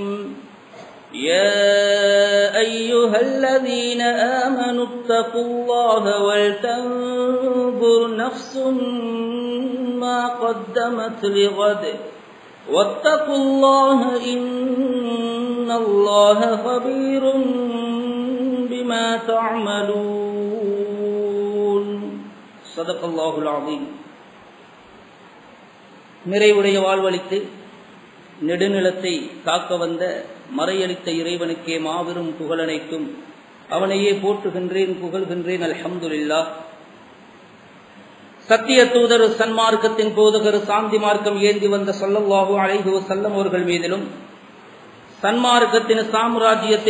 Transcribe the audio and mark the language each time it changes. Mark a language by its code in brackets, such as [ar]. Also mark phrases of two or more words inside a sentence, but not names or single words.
[ar] يا أيها الذين آمنوا اتقوا الله ولتنظر نفس ما قدمت لغد واتقوا الله إن الله خبير بما تعملون. صدق الله العظيم. [ta] நிறைவுடைய வாழ்வளித்து நெடுநிலத்தை காக்க வந்த மறையளித்த இறைவனுக்கே மாபெரும் புகழனைக்கும் அவனையே போற்றுகின்றேன் புகழ்கின்றேன். அல்ஹம்துலில்லாஹ். சத்திய தூதர் சன்மார்க்கத்தின் போதகர் சாந்தி மார்க்கம் ஏந்தி வந்த [ar] صلى الله عليه وسلم [ta] அவர்கள் மீதிலும் சன்மார்க்கத்தின் சாம்ராஜ்யத்தை